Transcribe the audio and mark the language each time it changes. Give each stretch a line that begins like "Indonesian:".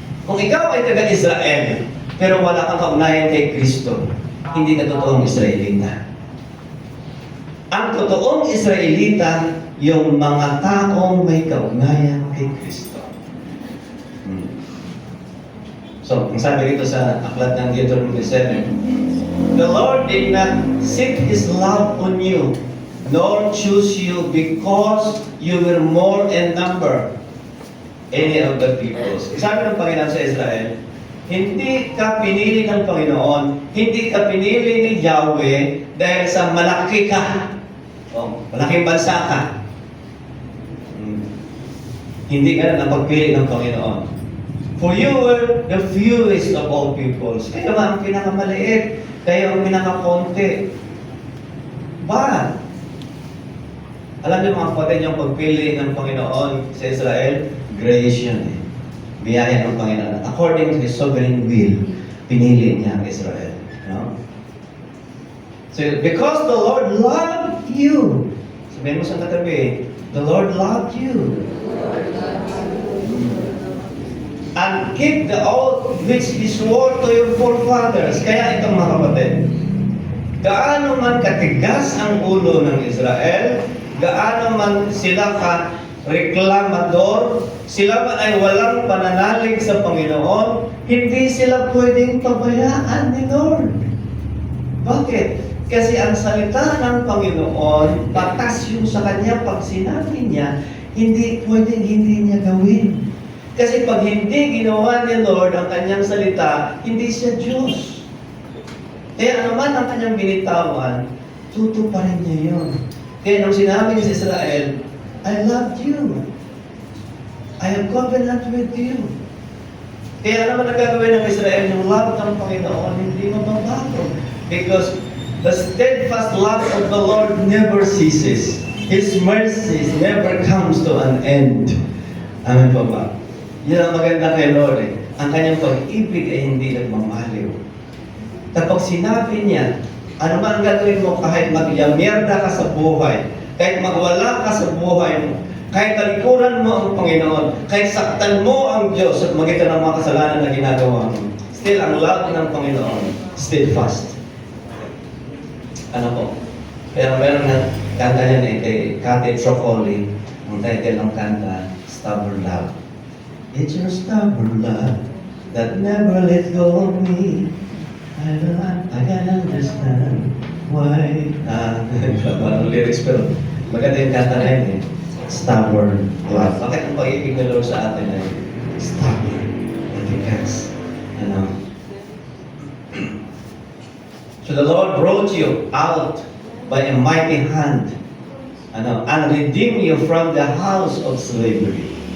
Filipino: Kung ikaw ay taga-Israel, pero wala kang kaugnayan kay Kristo, hindi ka totoong Israelita. Ang totoong Israelita, yung mga taong may kaugnayan kay Kristo. So, ang sabi rito sa aklat ng
English: Deuteronomy 7, the Lord did not set His love on you, nor choose you because you were more in number any of the peoples.
Filipino: Sabi ng Panginoon sa Israel, hindi ka pinili ng Panginoon, hindi ka pinili ni Yahweh dahil sa malaki ka. Malaking bansa ka. Hindi ka na napagpili ng Panginoon.
English: For you were the fewest of all peoples.
Filipino: Kayo ang pinakamaliit. Kayo ang pinakakonti. But, alam niyo mga kapatid, yung pagpili ng Panginoon sa Israel, grace yun eh. Biyaya ng Panginoon.
English: According to His sovereign will,
Filipino: pinili niya ang Israel. No?
English: So, because the Lord loved you.
Filipino: Sabihin mo sa katabi,
English: the Lord loved you. And keep the oath which He swore to your forefathers.
Filipino: Kaya itong mga kapatid, gaano man katigas ang ulo ng Israel, gaano man sila reklamador, sila man ay walang pananalig sa Panginoon, hindi sila pwedeng pabayaan ni Lord. Bakit? Kasi ang salita ng Panginoon, batas yung sa Kanya, pag sinabi niya, hindi pwedeng hindi niya gawin. Kasi pag hindi ginawa ni Lord ang Kanyang salita, hindi siya Diyos. Kaya naman ang Kanyang binitawan, tutuparin niya yun. Kaya nung sinabi niya sa Israel,
English: I loved you. I have covenant with you.
Filipino: Kaya naman nagagawin ng Israel, yung love ng Panginoon, hindi mababago.
English: Because the steadfast love of the Lord never ceases. His mercies never comes to an end.
Filipino: Amen po ba? Yan ang maganda kay Lord eh. Ang kanyang pag-ibig ay hindi nagmamaliw. Kapag sinabi niya, ano man ang gagawin mo kahit magyamierda ka sa buhay, kahit magwala ka sa buhay mo, kahit talikuran mo ang Panginoon, kahit saktan mo ang Diyos at magitan ng mga kasalanan na ginagawa mo, still ang love ng Panginoon, steadfast. Ano po? Kaya meron na kanta niya na kay Kate Trocoli, ang title ng kanta, Stubborn Love.
English: It's your stubborn love that never let go of me. I can understand why.
Filipino: Parang lyrics pero maganda yung kanta na yun eh. Stubborn love. Bakit ang pag-ibig ng Lord sa atin ay stubborn? Matigas.
English: So the Lord brought you out by a mighty hand and redeemed you from the house of slavery.